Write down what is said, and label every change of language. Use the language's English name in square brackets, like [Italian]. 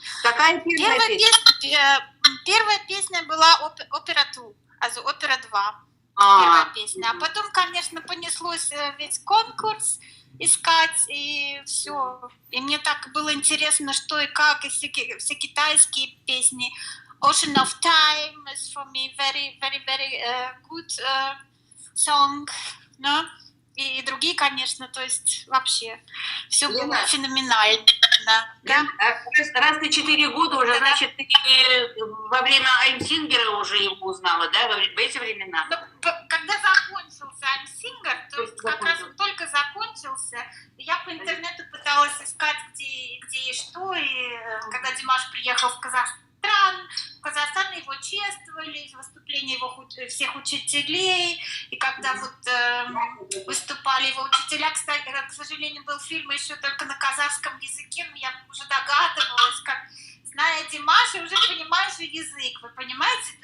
[Russian] Какая первая песня? Первая песня была «Опера 2», also «Опера 2». А. Первая песня. А потом, конечно, понеслось весь конкурс искать, и все. И мне так было интересно, что и как, и все китайские песни. [English] Ocean of Time is for me very, very, very good song, no? [Russian] И другие, конечно, то есть вообще все было феноменально. Да. Раз ты 4 года уже, значит, ты во время Аймсингера уже его узнала, да, в эти времена? Но, когда закончился Аймсингер, то есть как раз он только закончился, я по интернету пыталась искать, где и что, и когда Димаш приехал в Казахстан его чествовали, выступления его всех учителей, и когда вот выступали его учителя, кстати, к сожалению, был фильм еще только на казахском языке, но я уже догадывалась, как, зная Димаша, уже понимаешь язык, вы понимаете?